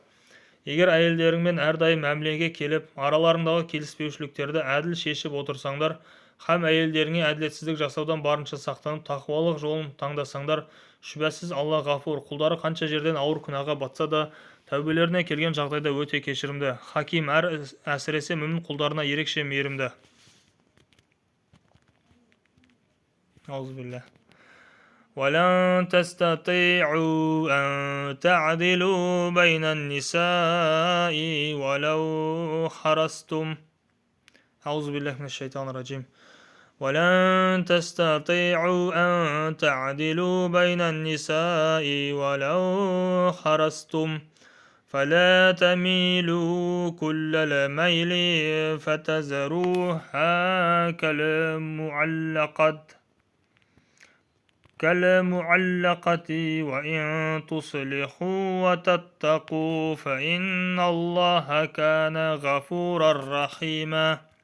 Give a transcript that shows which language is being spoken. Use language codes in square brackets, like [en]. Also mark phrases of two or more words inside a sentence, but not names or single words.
[kk] Егер әйелдеріңмен әрдайым мәмілеге келіп, араларындағы келіспеушіліктерді әділ шешіп отырсаңдар, һәм әйелдеріңе әділетсіздік жасаудан барынша сақтанып, тақуалық жолын таңдасаңдар, шүбәсіз Алла ғафур, құлдары қанша жерден ауыр күнәға батса да, тәубелеріне келген жағдайда өте кешірімді, хаким, әсіресе мүмін құлдарына ерекше мейірімді. [ar] Аузубилля. وَلَن تَسْتَطِيعُوا أَن تَعْدِلُوا بَيْنَ النِّسَاءِ وَلَوْ حَرَصْتُمْ. أعوذ بالله من الشيطان الرجيم. ولن تستطيعوا أن تعدلوا بين النساء ولو حرصتم فلا تميلوا كل الميل فتذروها كالمعلقة وإن تصلحوا وتتقوا فإن الله كان غفورا رحيما.